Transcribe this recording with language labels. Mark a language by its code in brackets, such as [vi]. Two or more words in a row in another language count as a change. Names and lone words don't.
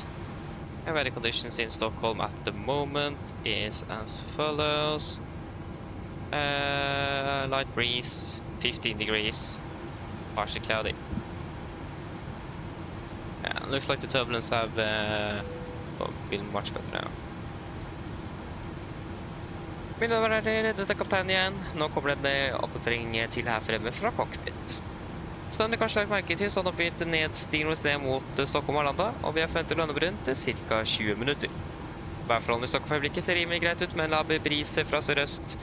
[en] And weather conditions in Stockholm at the moment is as follows. Light breeze, 15 degrees, partially cloudy. Yeah, looks like the turbulence have been much better now. [no] Mine damer og herrer, dette er kapteinen igjen. Nå kommer det en oppdatering til her fremme fra cockpit. Så den er kanskje lagt merke til, så han har begynt nedstigning ned mot Stockholm og Arlanda, og vi har forventet å lande på rundt ca. 20 minutter. Værforholdene i Stockholm for øyeblikket ser rimelig greit ut, med en lav brise fra sørøst.